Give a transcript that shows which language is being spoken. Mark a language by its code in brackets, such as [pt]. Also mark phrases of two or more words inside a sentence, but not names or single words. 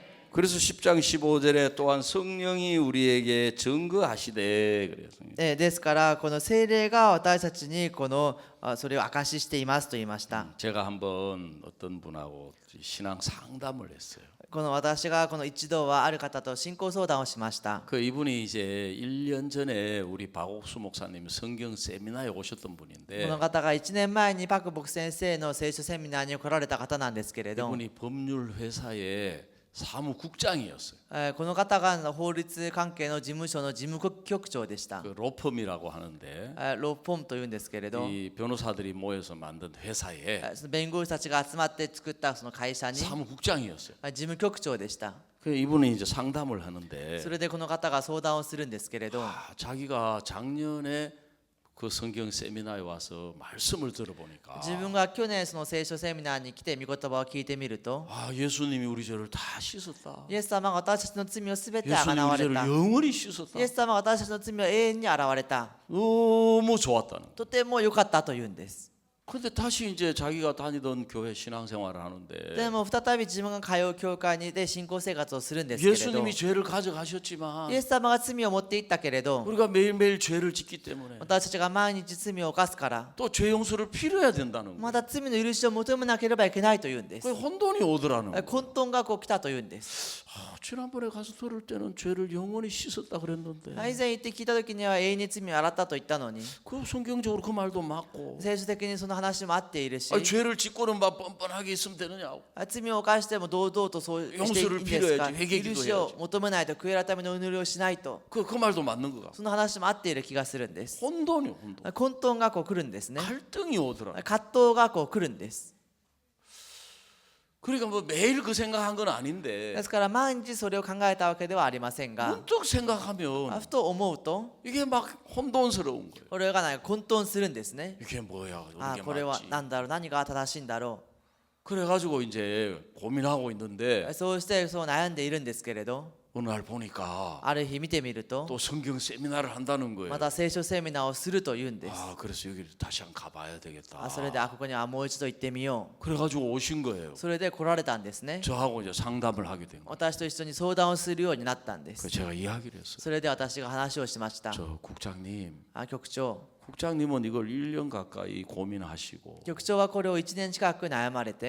[ko] 그래서 10장 15절에 또한 성령이 우리에게 증거하시되 그래요. [ja] ですからこの聖霊が私たちにこのそれを証ししていますと言いました。 [ko] 제가 한번 어떤 분하고 신앙 상담을 했어요. [ja] この私がこの一度はある方と信仰相談をしました。 [ko] 그 이분이 이제 1년 전에 우리 박옥수 목사님 성경 세미나에 오셨던 [ja] こ [ko] 분인데 [ja] の方が1年前にパクボク先生の聖書セミナーに来られた方なんですけれど、 [ko] 이분이 법률 회사의 사무국장이었어요. [ja] この方が法律関係の事務所の事務局長でした。 [ko] 그 로펌이라고 하는데 [ja] ロポンというんですけれど、 [ko] 이 변호사들이 모여서 만든 회사에 [ja] その弁護士たちが集まって作ったその会社に [ko] 사무국장이었어요. [ja] 事務局長でした。 [ko] 그 이분이 이제 상담을 하는데 [ja] それでこの方が相談をするんですけれど、 [ko] 자기가 작년에 그 성경 세미나에 와서 말씀을 들어보니까 [ja] 自分が去年その聖書セミナーに来て御言葉を聞いてみると、 [ko] 아 예수님이 우리 죄를 다 씻었다. [ja] イエス様が私たちの罪をすべてあが [ko] 예수님이 [ja] なわ [ko] 우리 [ja] れ [ko] 죄를 [ja] た。 [ko] 영원히 씻었다. [ja] イエス様が私たちの罪を永遠に現れた。 [ko] 너무 좋았다는. [ja] とても良かったというんです。 [ko] 근데 다시 이제 자기가 다니던 교회 신앙생활을 하는데 [ja] でも再び自分が通う教会にで信仰生活をするんですけれど、 [ko] 예수님이 죄를 가져가셨지만 [ja] イエス様が罪を持っていったけれど、 [ko] 우리가 매일매일 죄를 짓기 때문에 [ja] 私たちが毎日罪を犯すから、 [ko] 또 죄 용서를 필요해야 된다는 거예요. [ja] また罪の許しを求めなければいけないというんです。 [ko] 그 혼돈이 오더라는 거예요. [ja] 混沌がこう来たというんです。 [ko] 지난번에 가서 들을 때는 죄를 영원히 씻었다 그랬는데 [ja] 以前言って聞いた時には永遠に罪を洗ったと言ったのに、 [ko] 그 성경적으로 그 말도 맞고 [ja] 聖書的にその話も合っているし、 [ko] 아니, 죄를 짓고는 막 뻔뻔하게 있으면 되느냐고 [ja] 罪を犯しても堂々とそうしていいんですか。 [ko] 용서를필요해야지、회개기도 [ja] 許しを求めないと、悔い改めの祈りをしないと、 [ko] 그 말도 맞는 거 같고 [ja] その話も合っている気がするんです。 [ko] 혼돈이요 혼돈 [ja] 混沌がこう来るんですね。 [ko] 갈등이 오더라 [ja] 葛藤がこう来るんです。 [ko] 그러니까 뭐 매일 그 생각한 건 아닌데 [ja] ですから毎日それを考えたわけではありませんが、 [ko] 문득 생각하면 [ja] ふと思うと [ko] 이게 막 혼돈스러운 거예요 [ja] これがなんか混沌するんですね。 [ko] 이게 뭐야 あ、 이게 [ja] これは [ko] 맞지 [ja] 何だろう、何が正しいんだろ [ko] 그래가지고 이제 고민하고 있는데 [ja] う。そうしてそう悩んでいるんですけれど、 [ko] 어느 날 보니까 [ja] ある日見てみると [ko] 또 성경 세미나를 한다는 거예요 [ja] また聖書セミナーをするというんです。 [ko] 아 그래서 여기를 다시 한번 가봐야 되겠다 [ja] それでここにはもう一度行ってみよ [ko] 그래가지고 오신 거예요 [ja] う。それで来られたんですね。 [ko] 저하고 이제 상담을 하게 된 거예요 [ja] 私と一緒に相談をするようになったんで 그 す。 [ko] 제가 이야기를 했어요 [ja] それで私が話をしました。 [ko] 저 국장님 [ja] 局長、 [ko] 국장님은 이걸 1년 가까이 고민하시고 [ja] 局長はこれを1年近く悩まれて、